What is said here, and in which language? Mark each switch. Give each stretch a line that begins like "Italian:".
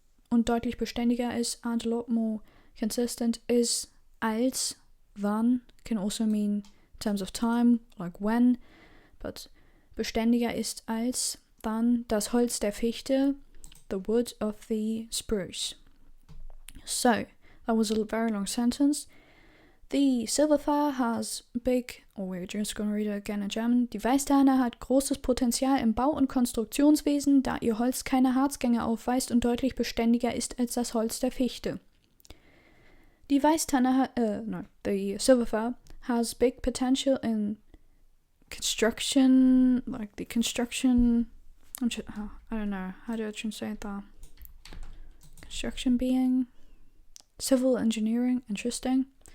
German: Und deutlich beständiger is,
English: and a lot more consistent is, als, than, can also mean in terms of time, like when, but
German: beständiger ist als,
English: than,
German: das Holz der Fichte,
English: the wood of the spruce. So, that was a very long sentence. The silver fir has big, we're just going to read it again in German.
German: Die Weißtanne hat großes Potenzial im Bau- und Konstruktionswesen, da ihr Holz keine Harzgänge aufweist und deutlich beständiger ist als das Holz der Fichte. Die Weißtanne
English: the silver fir has big potential in construction, like the construction, I don't know, how do I translate that? Construction being, civil engineering, interesting.